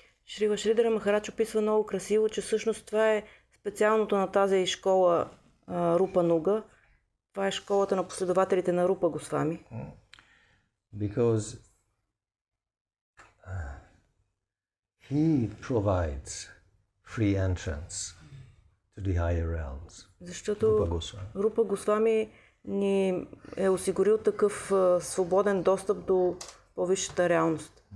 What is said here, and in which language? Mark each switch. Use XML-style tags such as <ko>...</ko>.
<bg>Шрила Шридхара Махарадж описва много красиво, че всъщност това е специалното на тази школа Рупануга. Това е школата на последователите на Рупа Госвами.</bg> <en>Because he provides free entrance to the higher realms.</en> <bg>Защото Рупа Госвами ни е осигурил такъв свободен достъп до по-висшата реалност.</bg>